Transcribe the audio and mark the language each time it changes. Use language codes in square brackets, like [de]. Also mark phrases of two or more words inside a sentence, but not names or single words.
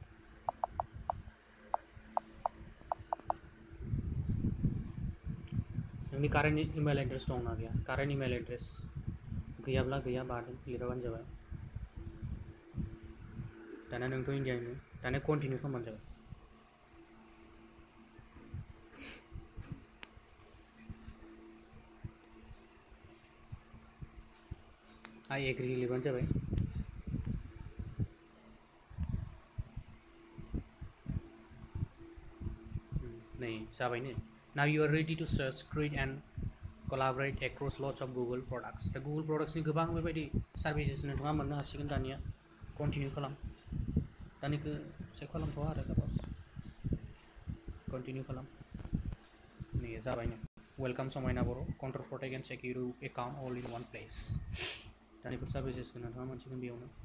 [brx] नोंनि [en] current email address [brx] दंना गैया [en] current email address [brx] गैयाब्ला गैया बादों लिरबानो जाबाय दाना नोंथ' इण्डियानि दानिया कन्टिनिउ खालामबानो जाबाय [en] I agree [brx] लिरबानो जाबाय नै जाबायनो [en] now you are ready to search create and collaborate across lots of Google products [brx] दा Google productsनि गोबां बेबायदि सार्भिसेस नोंथाङा मोननो हासिगोन दानिया कन्टिनिउ खालाम दानिखौ सेभ खालामथ'वा आरो साप'ज कन्टिनिउ खालाम नै जाबायनो वेलकाम समायना बर' [en] control protect and secure account all in one place [brx] दानिफोर सार्भिसेसखौ नोंथाङा मोनसिगोन बेयावनो